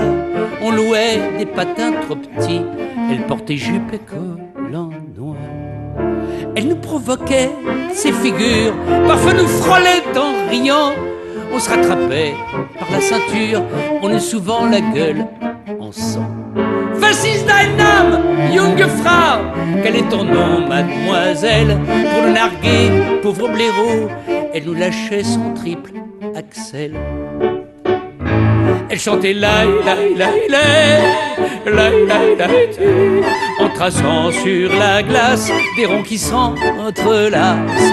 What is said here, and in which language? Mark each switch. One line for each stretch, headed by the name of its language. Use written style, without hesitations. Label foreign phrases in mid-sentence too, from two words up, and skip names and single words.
French: On louait des patins trop petits, elle portait jupe et collant noir. Elle nous provoquait, ses figures, parfois nous frôlait en riant. On se rattrapait par la ceinture, on eut souvent la gueule en sang.
German: Was ist dein Name, junge Frau?
French: Quel est ton nom, mademoiselle? Pour le narguer, pauvre blaireau, elle nous lâchait son triple Axel. Elle chantait laï laï laï laï laï laï laï en traçant sur la glace des ronds qui s'entrelacent.